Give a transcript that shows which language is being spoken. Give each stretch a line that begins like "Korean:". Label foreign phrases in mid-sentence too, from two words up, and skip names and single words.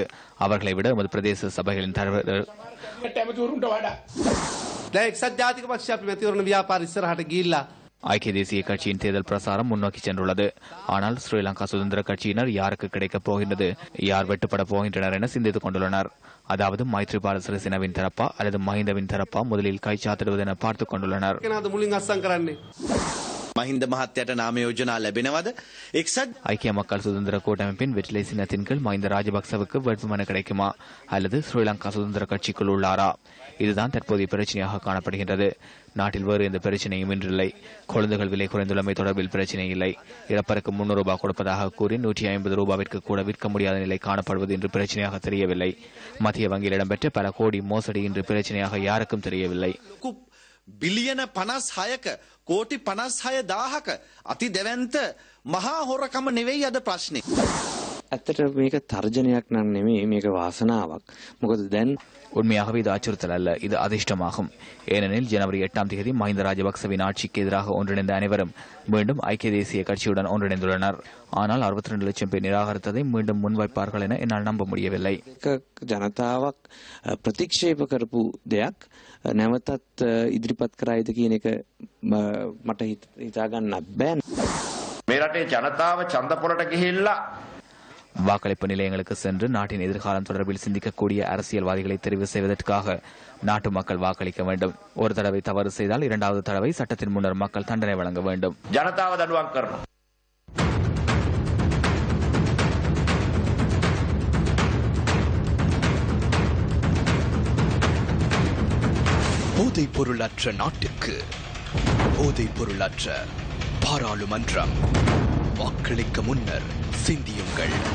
Tamil: அவர்களை விட மது பிரதேச சபைகளின் தலைவர்கள் ஐக்கிய தேசிய கட்சியின் தேர்தல் பிரசாரம் முன்னோக்கி சென்றுள்ளது. ஆனால் ஸ்ரீலங்கா சுதந்திர கட்சியினர் யாருக்கு கிடைக்கப் போகின்றது, யார் வெட்டுப்பட போகின்றனர் என சிந்தித்துக் கொண்டுள்ளனர். அதாவது மைத்ரிபால சிறிசேனவின் தரப்பா அல்லது மஹிந்தவின் தரப்பா முதலில் கைச்சாத்திடுவது என பார்த்துக் கொண்டுள்ளனர்.
Sinhala: මහින්ද මහත්තයට නාම යෝජනා ලැබෙනවද?
Tamil: ஐக்கிய மக்கள் சுதந்திர கூட்டமைப்பின் வெற்றிலை சின்னத்தின் கீழ் மஹிந்த ராஜபக்சவுக்கு வேட்புமனு கிடைக்குமா அல்லது ஸ்ரீலங்கா சுதந்திர கட்சிக்குள் உள்ளாரா? இதுதான் தற்போதைய பிரச்சனையாக காணப்படுகின்றது. நாட்டில் வேறு எந்த பிரச்சனையும் இன்றில்லை. கொழுந்துகள் விலை குறைந்துள்ளமை தொடர்பில் பிரச்சனை இல்லை. இறப்பருக்கு 300 ரூபாய் கொடுப்பதாக கூறி 150 ரூபாவிற்கு கூட விற்க முடியாத நிலை காணப்படுவது இன்று பிரச்சனையாக தெரியவில்லை. மத்திய வங்கியில் இடம்பெற்ற பல கோடி மோசடி இன்று பிரச்சனையாக யாருக்கும் தெரியவில்லை.
Sinhala: බිලියන 56ක කෝටි 56,000ක අති දෙවන්ත මහා හොරකම නෙවෙයි අද ප්‍රශ්නේ. ඇත්තට මේක තර්ජනයක් නම් නෙමෙයි, මේක වාසනාවක්. මොකද දැන්
Tamil: உண்மையாகவே இது அச்சுறுத்தல் அல்ல, இது அதிர்ஷ்டமாகும். ஏனெனில் ஜனவரி 8ஆம் தேதி மஹிந்த ராஜபக்சவின் ஆட்சிக்கு எதிராக ஒன்றிணைந்த அனைவரும் மீண்டும் ஐக்கிய தேசிய கட்சியுடன் ஒன்றிணைந்துள்ளனர். ஆனால் 62 லட்சம் பேர் நிராகரித்ததை மீண்டும் முன்வைப்பார்கள் என என்னால் நம்ப முடியவில்லை.
Sinhala: ජනතාවක් ප්‍රතික්ෂේප කරපු දෙයක් නැවතත් ඉදිරිපත් කරයිද කියන එක මට හිතා ගන්නත් බෑ. මේ රටේ ජනතාව ඡන්ද පොලට ගිහිල්ලා
Tamil: வாக்களிப்பு நிலையங்களுக்கு சென்று நாட்டின் எதிர்காலம் தொடர்பில் சிந்திக்கக்கூடிய அரசியல்வாதிகளை தெரிவு செய்வதற்காக நாட்டு மக்கள் வாக்களிக்க வேண்டும். ஒரு தடவை தவறு செய்தால் 2வது தடவை சட்டத்தின் முன்னர் மக்கள் தண்டனை வழங்க வேண்டும்.
Sinhala: ජනතාව දඬුවම් කරනවා.
Tamil: போதைப் பொருளற்ற நாட்டுக்கு போதைப் பொருளற்ற பாராளுமன்றம். வாக்களிக்க முன்னர் சிந்தியுங்கள்.